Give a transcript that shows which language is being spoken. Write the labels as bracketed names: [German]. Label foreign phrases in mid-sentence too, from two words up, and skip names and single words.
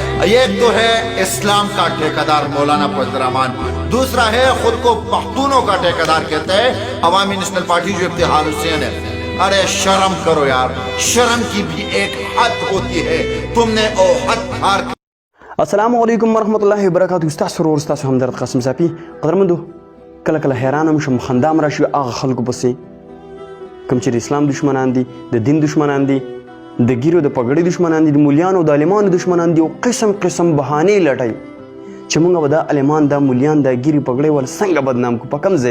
[Urdu] ایک تو ہے اسلام کا ٹھیکیدار مولانا فضل الرحمان، دوسرا ہے خود کو پختونوں کا ٹھیکیدار کہتا ہے عوامی نیشنل پارٹی جو ابتحال حسین ہے۔ ارے شرم کرو یار، شرم کی بھی ایک حد ہوتی ہے، تم نے او حد پار۔ [Arabic] السلام علیکم ورحمۃ اللہ وبرکاتہ۔ [Pashto] استاد سرور استاد ہمدرد قاسم صاحب قدرمندو کله کله حیرانم شم خندام راشي هغه خلکو پسې کوم چې اسلام دشمنان دي، د دین دشمنان دي، د ګیرو د پګړۍ دشمنان دي، د مولیانو د عالمانو دشمنان دي او قسم قسم بهانې لټای چې موږ به دا عالمان دا مولیان دا ګیري پګړۍ ول څنګه بدنام کو په کم ځای